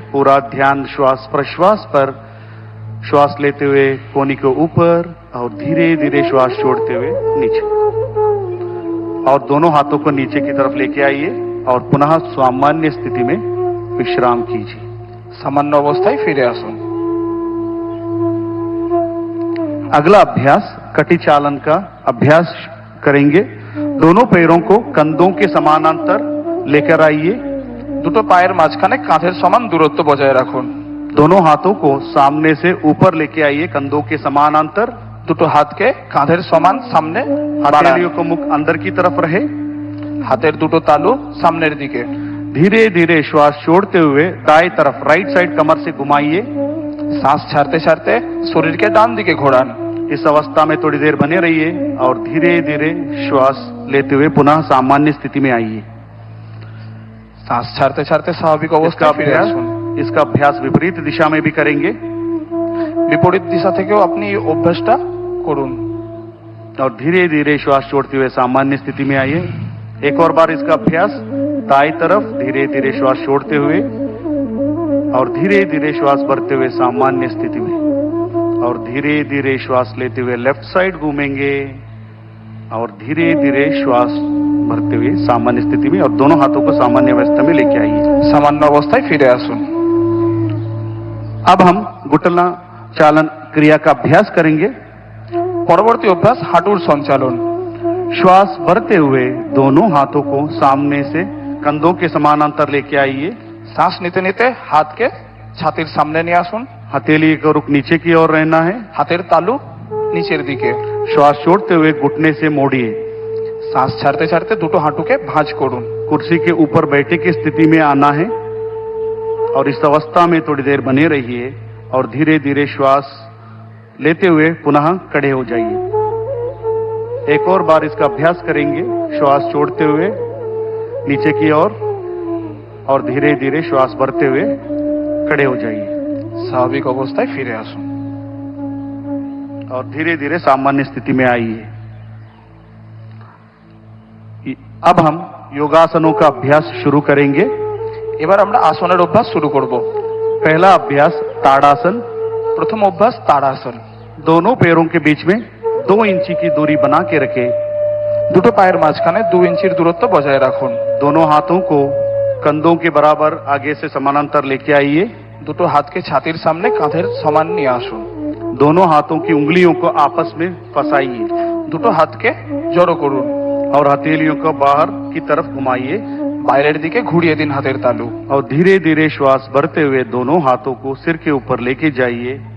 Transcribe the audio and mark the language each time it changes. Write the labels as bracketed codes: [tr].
[hi] पूरा ध्यान श्वास प्रश्वास पर। श्वास लेते हुए कोनी को ऊपर और धीरे धीरे श्वास छोड़ते हुए नीचे और दोनों हाथों को नीचे की तरफ लेके आइए और पुनः सामान्य स्थिति में विश्राम कीजिए। [bn] সামান্য অবস্থায় ফিরে আসুন। [hi] अगला अभ्यास कटी चालन का अभ्यास करेंगे। दोनों पैरों को कंधों के समानांतर लेकर आइए। [bn] দুটো পায়ের মাঝখানে কাঁধের সমান দূরত্ব বজায় রাখুন। [hi] दोनों हाथों को सामने से ऊपर लेके आइए कंधों के समानांतर। [bn] দুটো হাতকে কাঁধের সমান সামনে বাড়ান। [hi] हथेलियों को मुख अंदर की तरफ रहे। [bn] হাতের দুটো তালু সামনের দিকে। [hi] धीरे धीरे श्वास छोड़ते हुए दाएं तरफ [en] right side [hi] कमर से घुमाइए। [bn] শ্বাস ছাড়তে ছাড়তে শরীরকে ডান দিকে ঘোরান। [hi] इस अवस्था में थोड़ी देर बने रहिए और धीरे धीरे श्वास लेते हुए पुनः सामान्य स्थिति में आइए। [bn] শ্বাস ছাড়তে ছাড়তে স্বাভাবিক [hi] इसका [bn] অবস্থায় ফিরে [hi] अभ्यास [bn] আসুন। [hi] इसका अभ्यास विपरीत दिशा में भी करेंगे [bn] বিপরীত দিশা থেকেও আপনি এই অভ্যাসটা করুন। [hi] और धीरे धीरे श्वास छोड़ते हुए सामान्य स्थिति में आइए। एक और बार इसका अभ्यास दाएं तरफ धीरे धीरे श्वास छोड़ते हुए और धीरे धीरे श्वास भरते हुए सामान्य स्थिति में और धीरे धीरे श्वास लेते हुए [en] left side [hi] घूमेंगे और धीरे धीरे श्वास भरते हुए सामान्य स्थिति में और दोनों हाथों को सामान्य अवस्था में लेके आइए। [bn] সামান্য অবস্থায় ফিরে আসুন। [hi] अब हम घुटना चालन क्रिया का अभ्यास करेंगे। [bn] পরবর্তী অভ্যাস হাঁটুর সঞ্চালন। [hi] श्वास भरते हुए दोनों हाथों को सामने से कंधों के समानांतर लेके आइए। [bn] শ্বাস নিতে নিতে হাতকে ছাতির সামনে নিয়ে আসুন। [hi] हथेली का रुख नीचे की ओर रहना है। [bn] হাতের তালু নিচের দিকে। [hi] श्वास छोड़ते हुए घुटने से मोड़िए। [bn] শ্বাস ছাড়তে ছাড়তে দুটো হাঁটুকে ভাঁজ করুন। [hi] कुर्सी के ऊपर बैठे की स्थिति में आना है और इस अवस्था में थोड़ी देर बने रहिए और धीरे धीरे श्वास लेते हुए पुनः खड़े हो जाइए। एक और बार इसका अभ्यास करेंगे। श्वास छोड़ते हुए नीचे की ओर और धीरे धीरे श्वास भरते हुए खड़े हो जाइए [bn] স্বাভাবিক অবস্থায় ফিরে আসুন। [hi] और धीरे धीरे सामान्य स्थिति में आइए। अब हम योगासनों का अभ्यास शुरू करेंगे। [bn] এবার আমরা আসনের অভ্যাস শুরু করব। [hi] पहला अभ्यास ताड़ासन। [bn] প্রথম অভ্যাস তাড়াসন। [hi] दोनों पैरों के बीच में 2 इंची की दूरी बना के रखें। [bn] দুটো পায়ের মাঝখানে 2 ইঞ্চির দূরত্ব বজায় রাখুন। [hi] दोनों हाथों को कंधों के बराबर आगे से समानांतर लेके आइए। [bn] দুটো হাতকে ছাতির সামনে কাঁধের সমান নিয়ে আসুন। [hi] दोनों हाथों की उंगलियों को आपस में फंसाइए [bn] দুটো হাতকে জড়ো করুন। [hi] और हथेलियों को बाहर की तरफ घुमाइए [bn] বাইরের দিকে ঘুরিয়ে দিন হাতের তালু। [hi] और धीरे धीरे श्वास भरते हुए दोनों हाथों को सिर के ऊपर लेके जाइए।